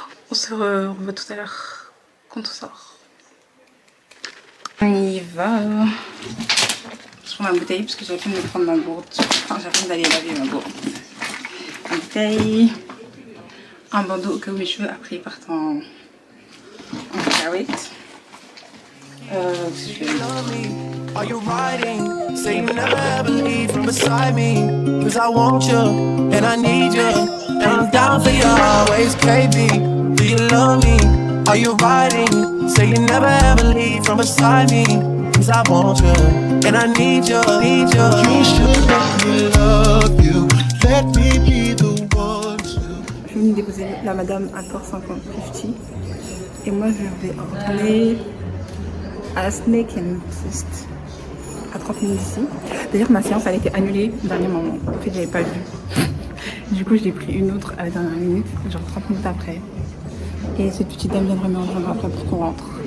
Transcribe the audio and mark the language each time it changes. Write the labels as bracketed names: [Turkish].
[French] On se revoit tout à l'heure, quand on sort. On y va. Je prends ma bouteille, parce que j'avais pu me prendre ma gourde. Enfin, j'attends d'aller laver ma gourde. Ma bouteille. Un bandeau au cas où mes cheveux après ils partent en cacahuète. [English] Are you riding? Say you never ever leave from beside me. Cause I want you and I need you. And I'm down for you always, KB. Do you love me? Are you riding? Say you never ever leave from beside me. Cause I want you and I need you, need you. You should let me love you. Let me be the one to. [French] Je suis venue déposer la madame à Port 50 50 et moi je vais retourner à Snake and Twist à 30 minutes d'ici. D'ailleurs ma séance elle a été annulée au dernier moment, en fait j'avais pas vu. Du coup je l'ai pris une autre à la dernière minute, genre 30 minutes après. Et cette petite dame viendra me rejoindre après pour qu'on rentre.